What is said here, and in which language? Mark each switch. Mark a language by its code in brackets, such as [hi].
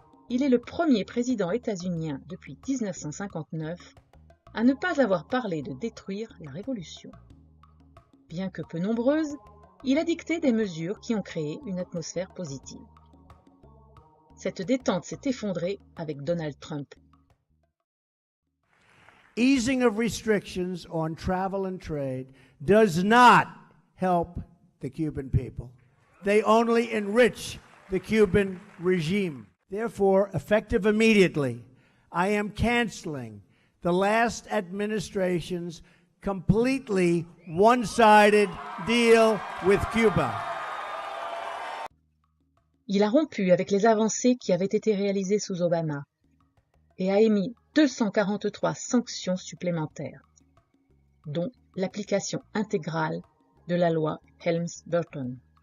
[fr] Il est le premier président états-unien depuis 1959 à ne pas avoir parlé de détruire la révolution. Bien que peu nombreuse, il a dicté des mesures qui ont créé une atmosphère positive. Cette détente s'est effondrée avec Donald Trump. [en] Easing of restrictions on travel and trade does not help the Cuban people. They only enrich the Cuban regime. Therefore, effective immediately, I am canceling the last administration's completely one-sided deal with Cuba. [fr] Il a rompu avec les avancées qui avaient été réalisées sous Obama et a émis 243 sanctions supplémentaires, dont l'application intégrale de la loi Helms-Burton.